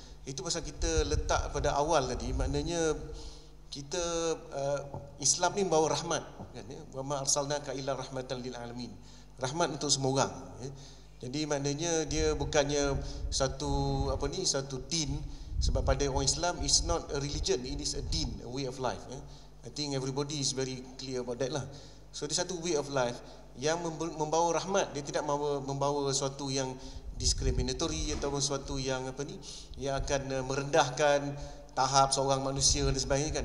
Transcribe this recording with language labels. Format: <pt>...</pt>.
<ms>Itu pasal kita letak pada awal tadi, maknanya kita Islam ni membawa rahmat kan ya.</ms> <ar>Wa ma arsalnaka illa rahmatan lil alamin.</ar> <ms>Rahmat untuk semua orang ya. Jadi maknanya dia bukannya satu din. Sebab pada orang Islam,</ms> <en>it's not a religion, it is a din, a way of life. I think everybody is very clear about that lah.</en> <ms>So dia satu</ms> <en>way of life</en> <ms>yang membawa rahmat. Dia tidak membawa sesuatu yang discriminatory ataupun sesuatu yang yang akan merendahkan tahap seorang manusia dan sebagainya kan.</ms>